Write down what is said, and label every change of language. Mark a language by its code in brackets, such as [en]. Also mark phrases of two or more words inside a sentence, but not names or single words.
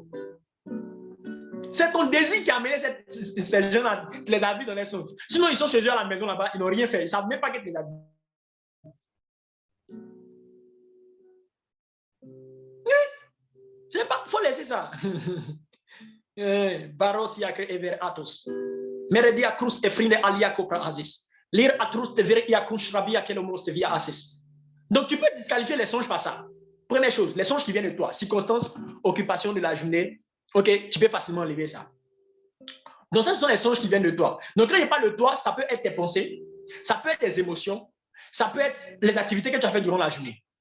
[fr] C'est ton désir qui a amené ces gens-là, qui les a vus dans les songes. Sinon, ils sont chez eux à la maison là-bas, ils n'ont rien fait. Ils ne savent même pas que tu les as vus. Il faut laisser ça. Baros Yakre Ever Atos. Meredia Cruz Efrine Alia Kopra Aziz. Lire Atrus te Vere Yakush Rabia Kelomos te Via Asis. Donc, tu peux disqualifier les songes par ça. Première chose, les songes qui viennent de toi, circonstances, occupation de la journée, ok, tu peux facilement enlever ça. Donc, ça, ce sont les songes qui viennent de toi. Donc, quand je parle de toi, ça peut être tes pensées, Ça peut être des émotions. Ça peut être les activités que tu as faites durant la journée.